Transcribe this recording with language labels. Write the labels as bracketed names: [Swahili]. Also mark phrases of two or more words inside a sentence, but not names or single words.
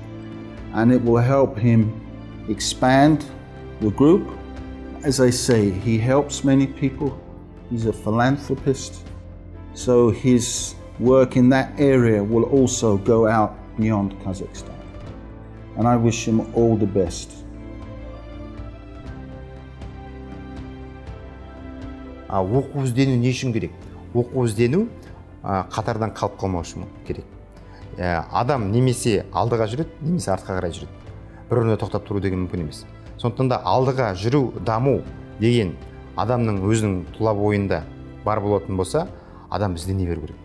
[English] And it will help him expand the group. As I say, he helps many people. He's a philanthropist. So his work in that area will also go out beyond Kazakhstan. And I wish him all the best. [Kazakh] Оқу іздену не үшін керек? Оқу іздену қатардан қалып қалмау үшін керек. Адам немесе алдыға жүреді, немесе артқа қарай жүреді. Бір орында тоқтап тұру деген мүмкін емес. Сондықтан да алдыға жүру, даму деген адамның өзінің тұла бойында бар болатын болса, адам іздене беру керек.